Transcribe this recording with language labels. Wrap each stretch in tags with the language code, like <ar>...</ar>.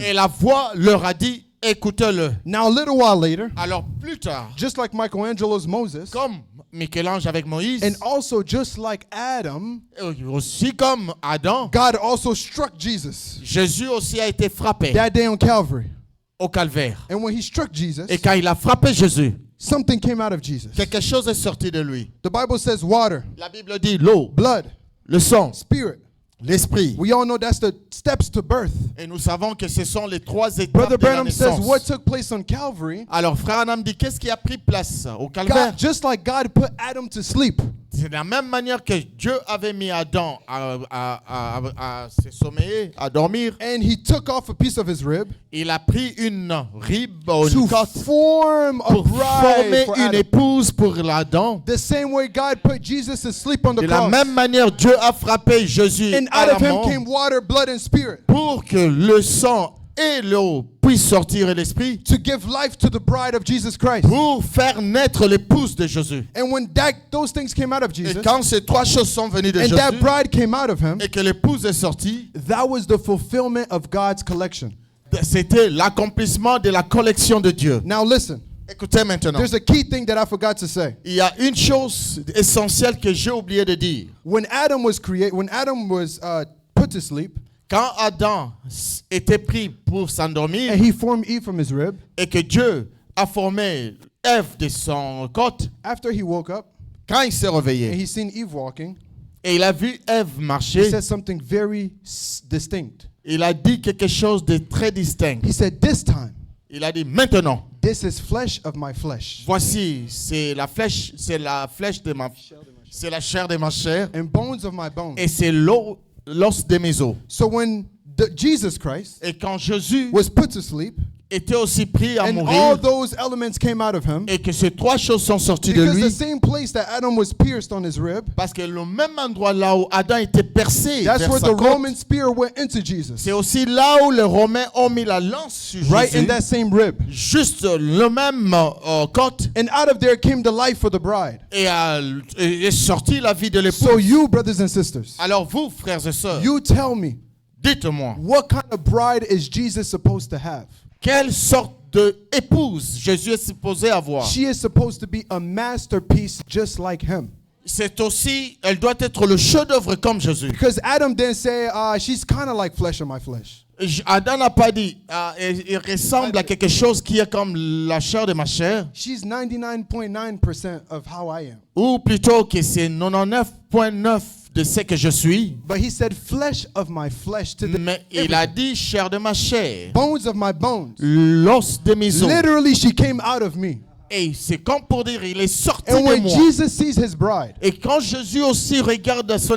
<fr>Et la voix leur a dit, écoutez-le.</fr> <en>Now a little while later,</en> <fr>Alors plus tard,</fr> <en>just like Michelangelo's Moses,</en> <fr>comme Michel-Ange avec Moïse,</fr> <en>and also just like Adam,</en> <fr>aussi comme Adam,</fr> <en>God also struck Jesus</en> <fr>Jésus aussi a été frappé</fr> <en>that day on Calvary.</en> <fr>au calvaire.</fr> <en>And when he struck Jesus,</en> <fr>Et quand il a frappé Jésus,</fr> <en>something came out of Jesus.</en> <fr>quelque chose est sorti de lui.</fr> <en>The Bible says water,</en> <fr>La Bible dit l'eau,</fr> <en>blood,</en> <fr>le sang,</fr> <en>spirit.</en> <fr>l'esprit.</fr> <en>We all know that's the steps to birth.</en> <fr>Et nous savons que ce sont les trois étapes</fr> <en>Brother</en> <fr>de la</fr> <en>Branham says</en> <fr>naissance.</fr> <en>what took place on Calvary,</en> <fr>Alors frère Adam dit, qu'est-ce qui a pris place au calvaire?</fr> <en>God, just like God put Adam to sleep,</en> <fr>C'est de la même manière que Dieu avait mis Adam à se sommeiller, à dormir.</fr> <en>and he took off a piece of his rib</en> <fr>Il a pris une rib, une</fr> <en>to</en> <fr>côte,</fr> <en>form a</en> <fr>pour former</fr> <en>bride for</en> <fr>une</fr> <en>Adam.</en> <fr>épouse pour l'Adam.</fr> <en>The same way God put Jesus to sleep on the</en> <fr>De la</fr> <en>cross.</en> <fr>même manière, Dieu a frappé Jésus</fr> <en>And</en> <fr>à</fr> <en>out</en> <fr>la</fr> <en>of him</en> <fr>mort</fr> <en>came water, blood, and spirit</en> <fr>pour que le sang et l'eau puissent sortir et l'esprit</fr> <en>to give life to the bride of Jesus Christ.</en> <fr>pour faire naître l'épouse de Jésus.</fr> <en>And when those things came out of</en> <fr>Et</fr> <en>Jesus,</en> <fr>quand ces trois choses sont venues de</fr> <en>and that</en> <fr>Jésus</fr> <en>bride came out of him,</en> <fr>et que l'épouse est sortie,</fr> <en>that was the fulfillment of God's collection.</en> <fr>c'était l'accomplissement de la collection de Dieu.</fr> <en>Now listen,</en> <fr>Écoutez maintenant.</fr> <en>there's a key thing that I forgot to say.</en> <fr>Il y a une chose essentielle que j'ai oublié de dire.</fr> <en>When Adam was put to sleep,</en> <fr>Quand Adam était pris pour s'endormir</fr> <en>and he formed Eve from his rib,</en> <fr>et que Dieu a formé Ève de son côte,</fr> <en>after he woke up</en> <fr>quand il s'est</fr> <en>and</en> <fr>réveillé</fr> <en>he seen Eve walking,</en> <fr>et il a vu Ève</fr> <en>he</en> <fr>marcher,</fr> <en>said something very distinct.</en> <fr>il a dit quelque chose de très distinct.</fr> <en>He said, this time,</en> <fr>Il a dit maintenant,</fr> <en>this is flesh of my flesh</en> <fr>voici, c'est la flèche de ma, c'est la chair de ma chair</fr> <en>and bones of my bones.</en> <fr>et c'est l'eau l'os des mésos.</fr> <en>So when Jesus Christ</en> <fr>Et quand Jésus</fr> <en>was put to sleep,</en> <fr>était aussi pris à</fr> <en>and all</en> <fr>mourir,</fr> <en>those elements came out of him,</en> <fr>et que ces trois choses sont sorties de</fr> <en>because the</en> <fr>lui,</fr> <en>same place that Adam was pierced on his rib,</en> <fr>parce que le même endroit là où Adam était percé</fr> <en>that's</en> <fr>vers</fr> <en>where</en> <fr>sa</fr> <en>the</en> <fr>côte,</fr> <en>Roman spear went into Jesus.</en> <fr>c'est aussi là où les Romains ont mis la lance sur</fr> <en>Right in</en> <fr>Jésus,</fr> <en>that same rib.</en> <fr>juste le même côte,</fr> <en>And out of there came the life for the bride.</en> <fr>et est sorti la vie de l'épouse.</fr> <en>So you, brothers and sisters,</en> <fr>Alors vous, frères et sœurs,</fr> <en>you tell me,</en> <fr>dites-moi,</fr> <en>what kind of bride is Jesus supposed to have?</en> <fr>quelle sorte de épouse Jésus est supposé avoir?</fr> <en>She is supposed to be a masterpiece just like him.</en> <fr>C'est aussi, elle doit être le chef-d'œuvre comme Jésus.</fr> <en>Because Adam didn't say, she's kind of like flesh of my flesh.</en> <fr>Adam n'a pas dit, il ressemble à quelque chose qui est comme la chair de ma chair,</fr> <en>She's 99.9% of how I am.</en> <fr>ou plutôt que c'est 99,9 de ce que je suis.</fr> <en>But he said flesh of my flesh to the</en> <fr>Mais il a dit chair de ma chair,</fr> <en>bones of my bones.</en> <fr>l'os de mes os.</fr> <en>Literally, she came out of me.</en> <fr>Et c'est comme pour dire, il est sorti</fr> <en>And</en> <fr>de moi.</fr> <en>Jesus sees his bride,</en> <fr>Et quand Jésus aussi regarde son</fr>